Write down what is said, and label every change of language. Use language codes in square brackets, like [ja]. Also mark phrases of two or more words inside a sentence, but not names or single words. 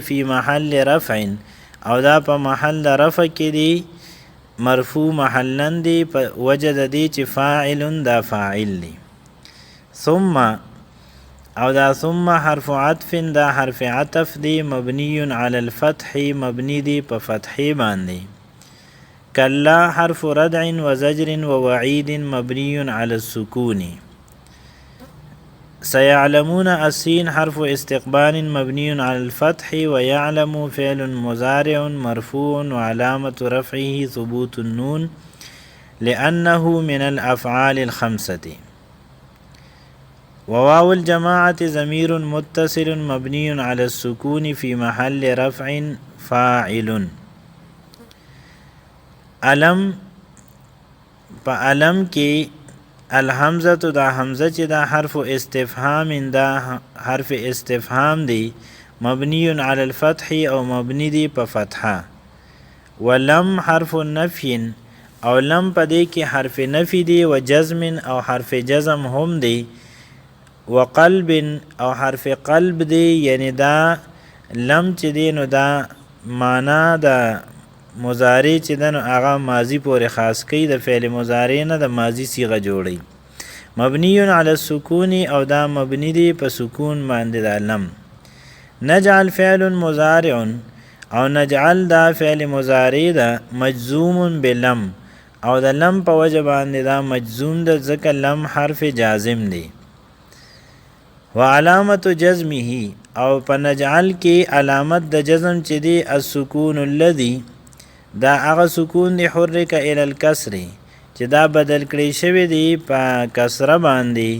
[ar] فی محل رفع، [ps] او دا په محل رفع کې دی، [ar] مرفوع محلن [ps] دی په وجه د دی چې فاعل دا فاعل دی. ثم، او دا ثم [ar] حرف عطف، [ps] دا [ar] حرف عطف [ps] دی [ar] مبنی علی الفتح، [ps] مبنی دی په فتحی باندې. [ar] کلا حرف ردع وزجر ووعید مبنی علی السکون. سيعلمون السين حرف استقبال مبني على الفتح. ويعلم فعل مضارع مرفوع وعلامة رفعه ثبوت النون لأنه من الأفعال الخمسة. وواو الجماعة ضمير متصل مبني على السكون في محل رفع فاعل. [ps] علم، فعلم کی الحمزه، دا حمزه چې دا [ar] حرف استفهام، [ps] دا [ar] حرف استفهام [ps] دی [ar] مبنی علی الفتح [ps] او مبنی دی په فتحه. [ar] ولم حرف نفی، [ps] او لم په دی کې [ar] حرف نفی [ps] دی. وجزم، او [ar] حرف جزم [ps] هم دی. وقلب، او [ar] حرف قلب [ps] دی. یعنی دا لم چې دی نو دا معنا دا مضارع چې د نو هغه ماضی پورې خاص کوي، د [ar] فعل مضارع [ps] نه د ماضی صيغه جوړي. [ar] مبنی علی السکون، [ps] او دا مبنی دی په سکون باندې د لم. [ar] نجعل فعل مضارع، [ps] او نجعل دا [ar] فعل مضارع [ps] ده [ar] مجزوم بلم، [ps] او د لم په وجه باندې دا مجزوم ده ځکه لم [ar] حرف جازم [ps] دی. [ar] وعلامت جزمه، [ps] او په نجعل کې علامت د جزم چې دی [ar] السکون الذي، [ps] دا هغه سکون دی [ar] حرک الی الکسر [ps] چې دا بدل کړی شوی دی په کسره باندې.